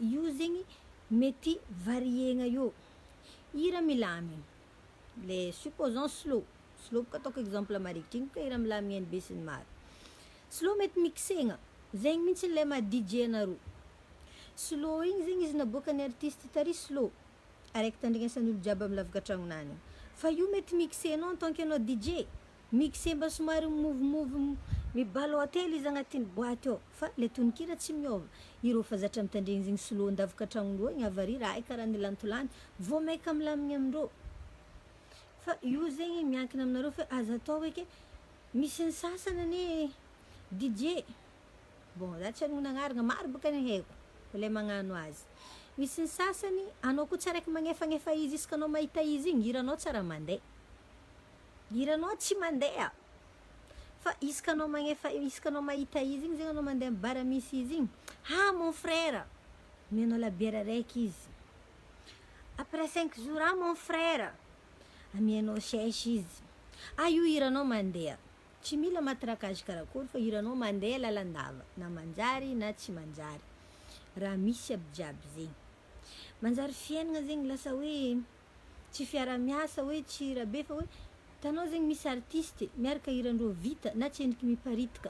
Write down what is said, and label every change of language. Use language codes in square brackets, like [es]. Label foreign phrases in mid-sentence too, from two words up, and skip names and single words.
[mg] Io zegny mety variegna io. Hira milamy, le supposons slow ka ataoko exemple marikitry igny ka hira milamy igny be sy ny maro. Slow mety mixegna, zegny mihitsy le maha DJ anareo. Slow igny zegny izy naboaka ny artiste tary slow. Araiky tandrignesan'olo jiaby amin'ny lavaka tragnonany. Fa io mety mixenao [fr] en tant que [mg] anao DJ. Mixé mba somary move mibalote izy agnatin'ny boaty ao. Fa le tononkira tsy miova. Ireo fa zatra mitandregny zegny slow ndavaka tragnondreo igny avary raha karaha ny lantolany vao maika milamigny amindreo. Fa io zegny miankina aminareo fa aza atao hoe ke misy ny sasany ane DJ. Bon, za tsy hanona agnarana maro baka ny haiko. Le magnano azy. Misy ny sasany anao koa tsy araiky magnefa izy isaka anao mahita izy igny, hiranao tsara mandeha. Hiranao tsy mandeha. Fa isaka anao mahita izy igny zegny anao mandeha bara misy izy igny. [fr] Mon frère. [mg] Mianao labiera raiky izy. [fr] Après 5 jours, mon frère. [mg] Amianao sèche izy. Io hiranao mandeha. Tsy mila matrakage karakory fa hiranao mandeha lalandava. Na manjary na tsy manjary. Raha misy aby jiaby zegny. Manjary fiainana zegny lasa hoe tsy fiara-miasa hoe tsy rabe fa hoe tanao zegny misy artiste miaraka hirandreo vita na tsy endriky miparitaka.